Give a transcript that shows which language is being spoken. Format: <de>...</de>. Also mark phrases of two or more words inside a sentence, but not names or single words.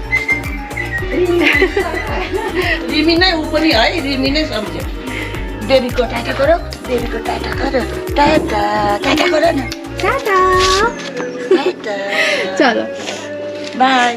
<ne>रिमी नै ऊ पनि है, रिमी नै सम्झ्यो।</ne> <hi>बेबीको टाटा करो, बेबीको टाटा करो, टाटा टाटा करो न, টাটা। टाटा চলো बाई।</hi>